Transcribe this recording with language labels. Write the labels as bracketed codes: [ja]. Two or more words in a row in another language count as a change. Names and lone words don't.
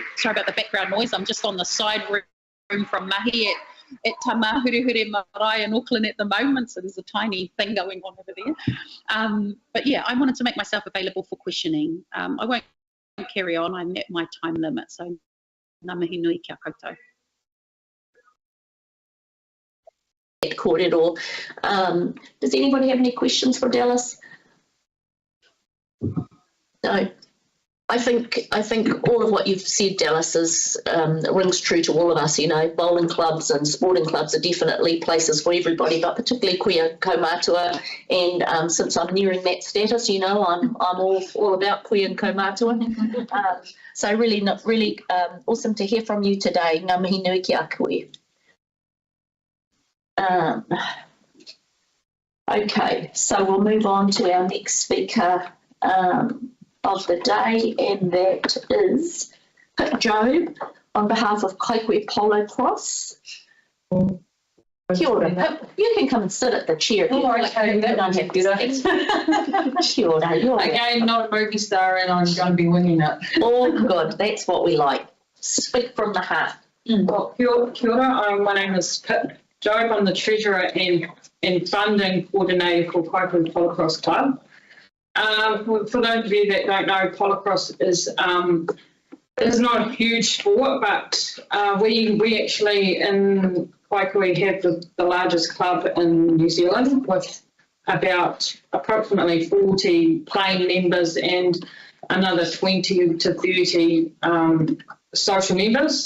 [en] Sorry about the background noise, I'm just on the side room from Mahi at Tamahurehure Marae in Auckland at the moment, so there's a tiny thing going on over there. But yeah, I wanted to make myself available for questioning. I won't carry on, I'm at my time limit, so [mi] ngā mihi nui kia koutou. [en] Kōrero. Does anybody have any questions for Dallas? No. I think all of what you've said, Dallas, rings true to all of us. You know, bowling clubs and sporting clubs are definitely places for everybody, but particularly queer kaumātua. And since I'm nearing that status, you know, I'm all about queer and kaumātua. So really awesome to hear from you today. [mi] Ngā mihi nui ki a koe. [en] Okay, so we'll move on to our next speaker of the day, and that is Pip Job on behalf of Kaikohe Polo Cross. [mi] Kia ora, [en] Pip. You can come and sit at the chair. Oh, okay, you don't have to [mi] Kia ora, [en] you're Again, not a movie star, and I'm going to be winging it. all good. That's what we like. Speak from the heart. Well, [mi] kia ora. [en] My name is Pip Job. I'm the treasurer and funding coordinator for Kaikohe Polo Cross Club. For those of you that don't know, polo cross is not a huge sport, but we actually in Kaikohe have the largest club in New Zealand with about approximately 40 playing members and another 20 to 30 social members.